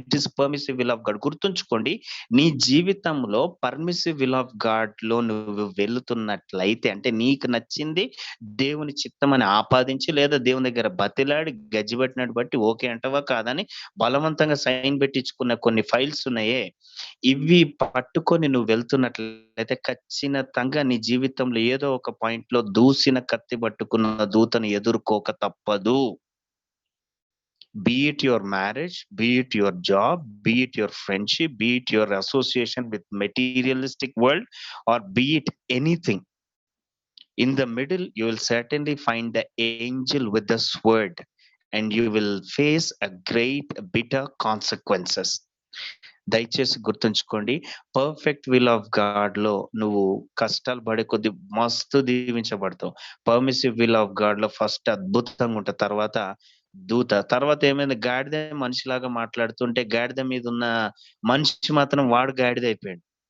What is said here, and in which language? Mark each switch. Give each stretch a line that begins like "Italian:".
English: It is permissive will of God.
Telugu: గుర్తుంచుకోండి, నీ జీవితంలో పర్మిసివ్ విల్ ఆఫ్ గాడ్ లో నువ్వు వెళ్తున్నట్లయితే, అంటే నీకు నచ్చింది దేవుని చిత్తం అని ఆపాదించి లేదా దేవుని దగ్గర బతిలాడి గజ్జిబట్టినట్టు బట్టి ఓకే అంటవా కాదని బలవంతంగా సైన్ పెట్టించుకున్న కొన్ని ఫైల్స్ ఉన్నాయే, ఇవి పట్టుకొని నువ్వు వెళ్తున్నట్లయితే ఖచ్చితంగా నీ జీవితంలో ఏదో ఒక పాయింట్ లో దూసిన కత్తి పట్టుకున్న దూతను ఎదుర్కోక తప్పదు.
English: Be it your marriage, be it your job, be it your friendship, be it your association with materialistic world, or be it anything. In the middle, you will certainly find the angel with the sword, and you will face a great bitter consequences.
Telugu: దయచేసి గుర్తుంచుకోండి, perfect will of God లో నువ్వు కష్టాలు పడే కొద్ది మస్తు దీవించబడతావు. Permissive will of God లో first అద్భుతంగా ఉంటుంది, తర్వాత దూత, తర్వాత ఏమైంది, గాడిద మనిషిలాగా మాట్లాడుతుంటే గాడిద మీద ఉన్న మనిషి మాత్రం వాడు గాడిద అయిపోయాడు.